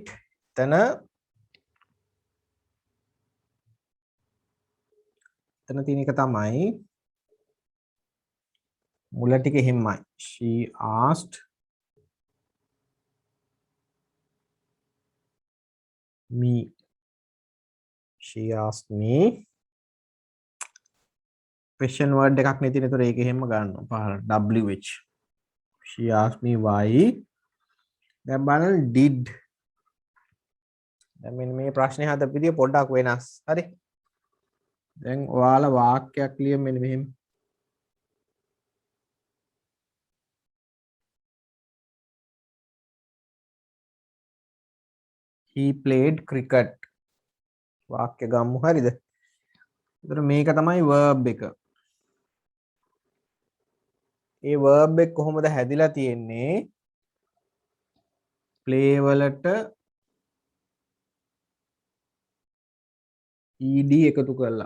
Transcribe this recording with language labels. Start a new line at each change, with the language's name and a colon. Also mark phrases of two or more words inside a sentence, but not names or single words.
Sinhala: එතන තියෙන එක තමයි මුල ටික එහෙමයි.
English: she asked me. she asked me question word
Sinhala: එකක් නේ තියෙන. ඒතර ඒක එහෙම ගන්නවා පහළ wh.
English: she asked me why.
Sinhala: දැන් බලන්න did. දැන් මෙන්න මේ ප්‍රශ්නේ හදපු විදිය පොඩ්ඩක් වෙනස්. හරි? දැන් ඔයාලා වාක්‍යයක් ලියමු මෙන්න මෙහෙම.
English: he played cricket.
Sinhala: වාක්‍ය ගම්මු. හරිද? ඒතර මේක තමයි verb එක. ඒ verb එක කොහොමද හැදිලා තියෙන්නේ? play වලට ed එකතු කරලා.